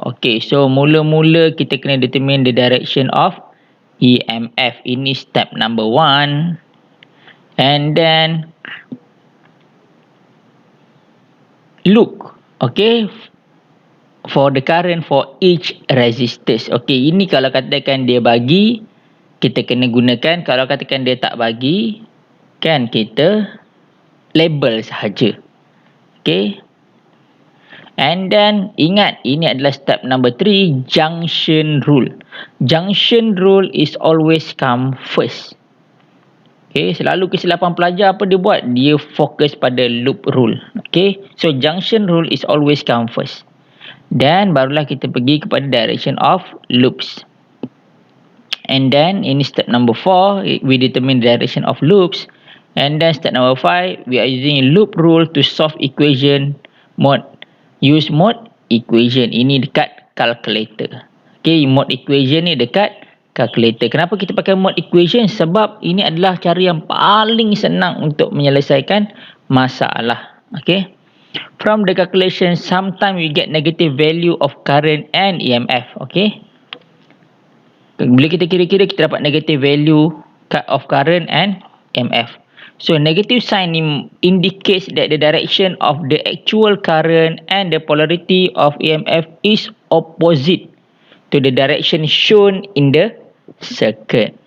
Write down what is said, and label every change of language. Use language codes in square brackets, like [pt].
[en] Okay, so [ms] mula-mula kita kena [en] determine the direction of EMF. [ms] Ini [en] step number 1. And then look, okay, for the current for each resistors. [ms] Okay, ini kalau katakan dia bagi, kita kena gunakan. Kalau katakan dia tak bagi, kan, kita label sahaja. [en] Okay, and then [ms] ingat, ini adalah [en] step number 3, junction rule. Junction rule is always come first. Okay, [ms] selalu kesilapan pelajar apa dia buat? Dia fokus pada [en] loop rule. Okay, so junction rule is always come first. [ms] Dan barulah kita pergi kepada [en] direction of loops. And then [ms] ini [en] step number 4, we determine the direction of loops. And then step number 5, we are using loop rule to solve equation mode. Use mode equation. [ms] Ini dekat [en] calculator. Okay, mode equation [ms] ni dekat [en] calculator. [ms] Kenapa kita pakai [en] mode equation? [ms] Sebab ini adalah cara yang paling senang untuk menyelesaikan masalah. [en] Okay, from the calculation, sometimes we get negative value of current and EMF. Okay, [ms] bila kita kira-kira, kita dapat [en] negative value of current and EMF. So negative sign indicates that the direction of the actual current and the polarity of EMF is opposite to the direction shown in the circuit.